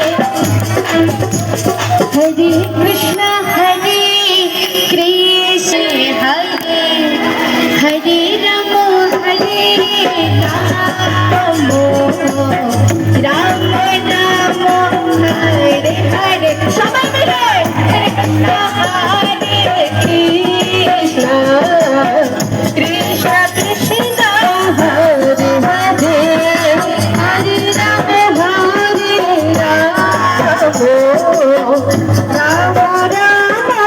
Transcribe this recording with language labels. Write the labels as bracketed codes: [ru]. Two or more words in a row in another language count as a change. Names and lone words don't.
[sa] हरे कृष्ण हरे हरे राम राम राम हरे हरे. [bn] সবাই মিলে [sa] হরে কৃষ্ণ কৃষ্ণ কৃষ্ণ হরে হরে, হরে রাম হরে রাম, রাম রাম